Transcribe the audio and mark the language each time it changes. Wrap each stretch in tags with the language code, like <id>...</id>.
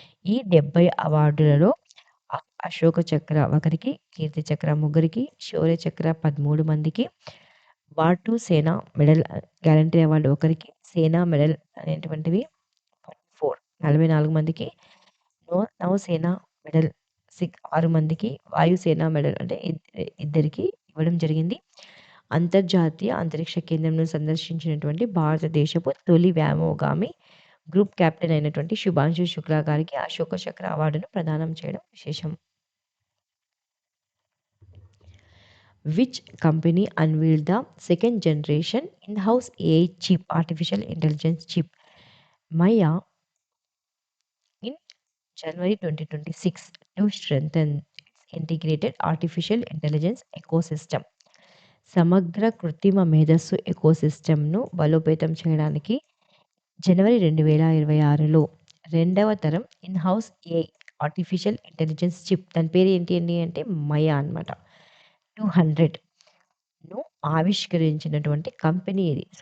<te>ఈ 70 అవార్డులలో అశోక చక్ర ఒకరికి, కీర్తి చక్ర ముగ్గురికి, శౌర్య చక్ర 13 మందికి, వార్-2 సేనా మెడల్ గ్యాలంటరీ అవార్డు ఒకరికి, సేనా మెడల్ అనేటువంటివి 44 మందికి, నౌసేనా మెడల్ 6 మందికి, వాయుసేన మెడల్ అంటే ఇద్దరికి ఇవ్వడం జరిగింది. అంతర్జాతీయ అంతరిక్ష కేంద్రంను సందర్శించినటువంటి భారతదేశపు తొలి వ్యోమగామి గ్రూప్ కెప్టెన్ అయినటువంటి శుభాంశు శుక్లా గారికి అశోక చక్ర అవార్డును ప్రదానం చేయడం విశేషం.</te> <en>Which company unveiled the second generation in-house AI chip, artificial intelligence chip, Maya, in January 2026 to strengthen its integrated artificial intelligence ecosystem?</en> <te>సమగ్ర కృత్రిమ మేధస్సు ఎకోసిస్టమ్ను బలోపేతం చేయడానికి జనవరి 2026లో 2వ తరం in-house AI artificial intelligence chip, దాని పేరు ఏంటి అంటే మయా అనమాట, 200ను ఆవిష్కరించినటువంటి కంపెనీ ఇది.</te>